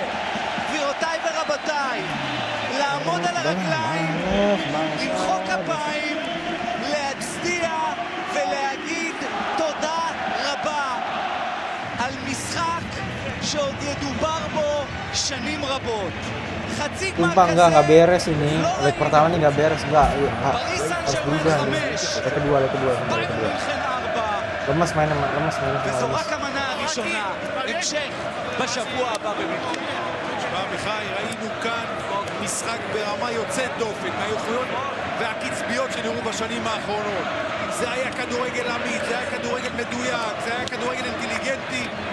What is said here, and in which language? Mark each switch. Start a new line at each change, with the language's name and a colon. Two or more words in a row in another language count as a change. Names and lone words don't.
Hebrew: גבירותיי ורבותיי, לעמוד על הרגליים, למחוא כפיים, להצדיע ולהגיד תודה רבה על משחק שעוד ידובר בו שנים רבות. חצי גמר כזה,
Indonesian: nggak beres ini. Leg pertama nih nggak beres, nggak. Harus berubah. Leg kedua. Lemas mainnya.
Hebrew: וזו רק המנה הראשונה, המשך בשבוע הבא במינכן. תשמע מיכאי, ראינו כאן משחק ברמה יוצאת דופן, מהאיכויות והקצביות שנראו בשנים האחרונות. זה היה כדורגל אמיץ, זה היה כדורגל מדויק, זה היה כדורגל אינטליגנטי.